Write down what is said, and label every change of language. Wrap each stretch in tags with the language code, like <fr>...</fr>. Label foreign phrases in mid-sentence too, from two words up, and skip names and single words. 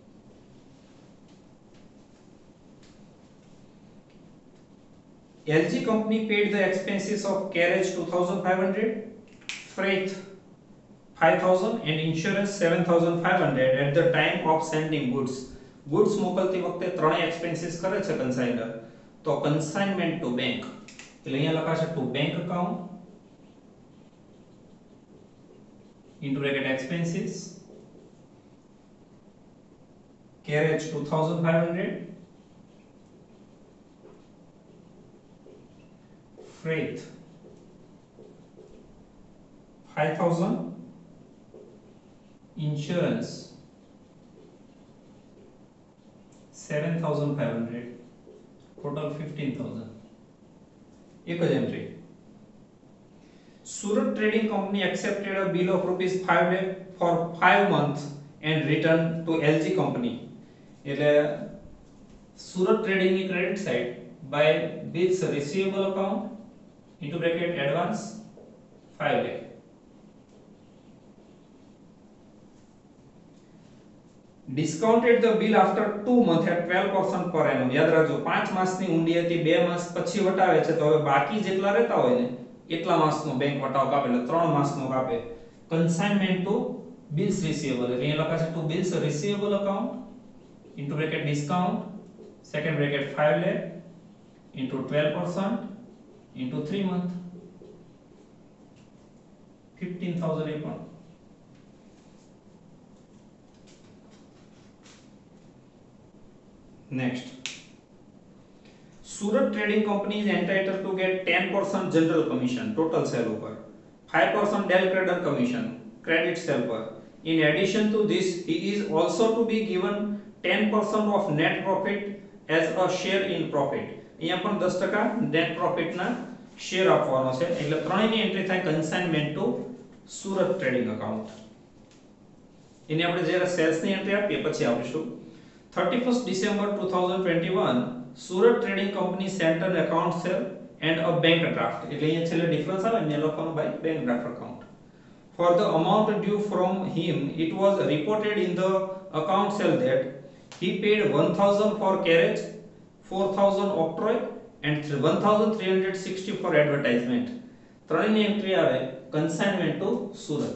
<en>LG company paid the expenses of carriage 2,500, freight 5,000 and insurance 7,500 at the time of sending goods.</en> <gu>Goods મોકલતી વખતે ત્રણેય એક્સપેન્સીસ કરે છે કન્સાઇનર, તો</gu> <en>consignment to bank</en> <gu>એટલે અહીંયા લખાશે</gu> <en>to bank account into bracket expenses carriage 2,500, freight 5,000, insurance 7,500, total 15,000.</en> <gu>એક જ એન્ટ્રી.</gu> <en>Surat Trading Company accepted a bill of rupees 5 lakh for 5 months and returned to LG company. એટલે સુરત ટ્રેડિંગ ની credit side by bills receivable account into bracket advance 5 lakh. Discounted the bill after 2 months at 12% per annum.</en> <gu>યાદ રાખજો 5 માસની ઊંડી હતી, 2 માસ પછી વટાવે છે તો હવે બાકી જેટલા રહેતા હોય ને એટલા માસનો બેંક વટાવ કાપે એટલે 3 માસનો કાપે.</gu> <en>consignment to bills receivable</en> <gu>એટલે અહીંયા લખાશે</gu> <en>to bills receivable account into bracket discount second bracket 5 lakh into 12% into 3 month 15,000 a month. Next, Surat Trading Company is entitled to get 10% general commission total sale ઉપર, 5% del creditor commission credit sale પર. In addition to this, he is also to be given 10% of net profit as a share in profit.</en> <gu>અહીંયા પણ 10% નેટ પ્રોફિટના શેર આપવાનો છે એટલે ત્રણેયની એન્ટ્રી થાય</gu> <en>consignment to Surat Trading account.</en> <gu>એની આપણે જ્યારે સેલ્સની એન્ટ્રી આપીએ પછી આપીશું.</gu> <en>31st December 2021 Surat Trading Company sent an account sale and a bank draft.</en> <gu>એટલે અહીંયા છેલ્લે ડિફરન્સ આવે ને લખવાનું</gu> <en>by bank draft account. For the amount due from him, it was reported in the account sale that he paid 1,000 for carriage, 4,000 octroi and 1,360 for advertisement.</en> <gu>ત્રણેયની એન્ટ્રી આવે</gu> <en>consignment to Surat.</en>